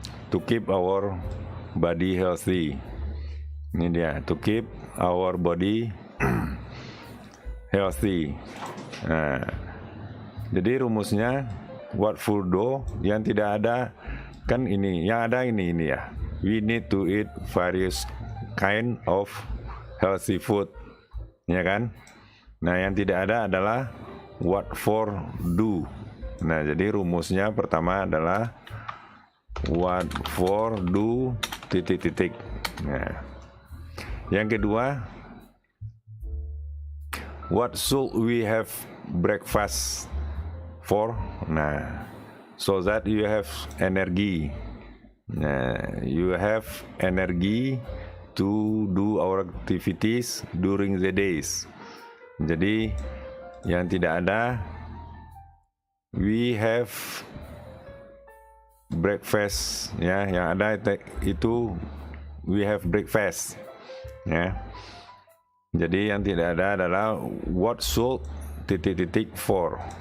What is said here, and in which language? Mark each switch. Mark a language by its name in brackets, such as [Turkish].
[English] To keep our body healthy. [Indonesian] Ini dia, [English] to keep our body healthy. [Indonesian] Nah, jadi rumusnya [English] what for do, [Indonesian] yang tidak ada kan ini, yang ada ini ya. [English] We need to eat various kind of healthy food, [Indonesian] ya kan? Nah, yang tidak ada adalah [English] what for do. [Indonesian] Nah, jadi rumusnya pertama adalah [English] what for do [Indonesian] titik-titik. Nah, yang kedua, [English] what should we have breakfast for? Nah, so that you have energy. Nah, you have energy to do our activities during the days. [Indonesian] Jadi yang tidak ada, [English] we have breakfast, [Indonesian] ya. Yang ada itu [English] we have breakfast, [Indonesian] ya. Jadi yang tidak ada adalah [English] what should [Indonesian] titik-titik for.